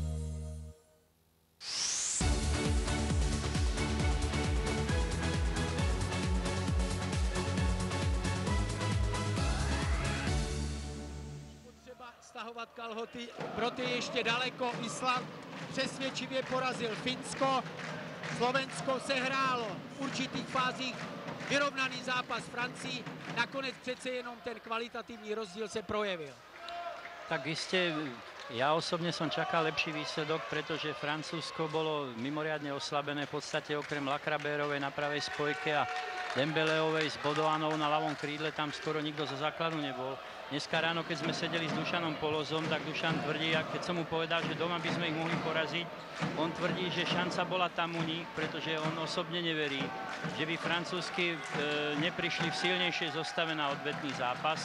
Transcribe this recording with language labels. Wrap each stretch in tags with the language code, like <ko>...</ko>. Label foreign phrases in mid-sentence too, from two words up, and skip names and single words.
<cs>Potřeba stahovat kalhoty, proto ještě daleko. Island přesvědčivě porazil Finsko. Slovensko sehrálo v určitých fázích vyrovnaný zápas Francii. Nakonec přece jenom ten kvalitativní rozdíl se projevil.</cs> <sk>Tak iste, ja osobne som čakal lepší výsledok, pretože Francúzsko bolo mimoriadne oslabené v podstate okrem Lacrabérovej na pravej spojke a Dembeleovej s Bodoanou na ľavom krídle, tam skoro nikto zo základu nebol. Dneska ráno, keď sme sedeli s Dušanom Polozom, tak Dušan tvrdí, a keď som mu povedal, že doma by sme ich mohli poraziť, on tvrdí, že šanca bola tam u nich, pretože on osobne neverí, že by francúzsky neprišli v silnejšej zostave na odvetný zápas.</sk>